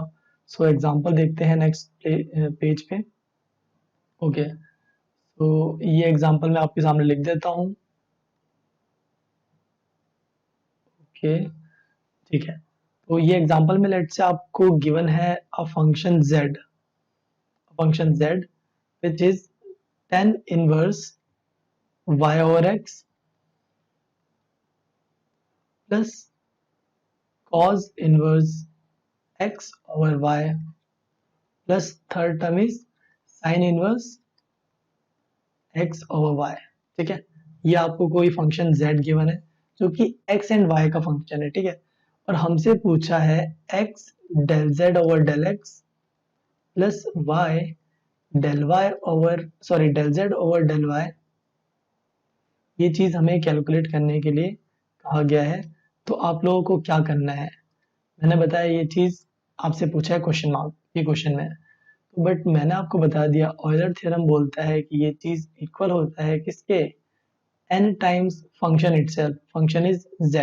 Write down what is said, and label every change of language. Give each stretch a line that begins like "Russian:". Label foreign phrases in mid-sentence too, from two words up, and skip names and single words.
Hindi: सो एग्जांपल देखते हैं
English: next page
Hindi: पे. ओके, तो ये एग्जांपल मैं आपके सामने लिख देता हूँ. ओके, ठीक है. तो ये एग्जांपल में
English: let's say
Hindi: आपको गिवन है
English: a function z which is tan inverse y over x plus cos inverse x over y plus third term is sin inverse x over y plus थर्ड टर्म इज sin inverse x over y.
Hindi: ठीक है, ये आपको कोई फंक्शन z गिवन है जो कि x एंड y का फंक्शन है. ठीक है, और हमसे पूछा है
English: x del z over del x plus y del z over del y.
Hindi: ये चीज हमें कैलकुलेट करने के लिए कहा गया है. तो आप लोगों को क्या करना है, मैंने बताया ये चीज आपसे पूछा है
English: question mark,
Hindi: ये क्वेश्चन में है, तो बट मैंने आपको बता दिया
English: Euler theorem
Hindi: बोलता है कि ये चीज इक्वल होता है किसके,
English: n times function itself, function is z.